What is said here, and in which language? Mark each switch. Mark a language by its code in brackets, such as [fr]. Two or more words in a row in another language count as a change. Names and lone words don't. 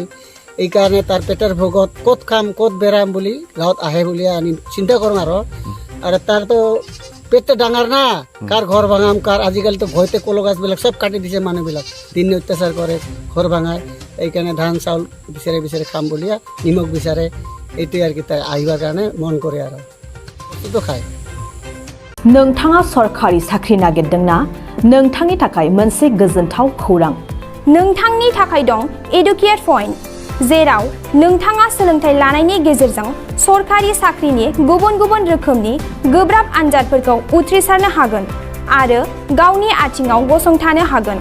[as] এইকাৰণে তাৰ পেটৰ ভোগত ক'ত খাম ক'ত বেৰাম বুলি গাঁৱত আহে বুলি আমি চিন্তা কৰোঁ আৰু তাৰতো পেটটো ডাঙৰ না, কাৰ ঘৰ ভাঙাম কাৰ। আজিকালিতো ভয়তে কল গাছবিলাক চব কাটি দিছে মানুহবিলাক, দিন অত্যাচাৰ কৰে, ঘৰ ভাঙায়। এইকাৰণে ধান চাউল বিচাৰে বিচাৰে খাম বুলি নিমখ বিচাৰে। এইটোৱে আৰু কি তাই আহিবৰ কাৰণে মন কৰে আৰু বস্তুটো খায়। [brx] नोंथाङा सरखारि साख्रि नागिरदोंना? नोंथांनि थाखाय मोनसे गोजोनथाव खौरां। नोंथांनि थाखाय दं एडुकेट पइन्ट, जेराव नोंथाङा सोलोंथाइ लानायनि गेजेरजों सरखारि साख्रिनि गुबुन गुबुन रोखोमनि गोब्राब आनजादफोरखौ उथ्रिसारनो हागोन आरो गावनि आथिङाव गसंथानो हागोन।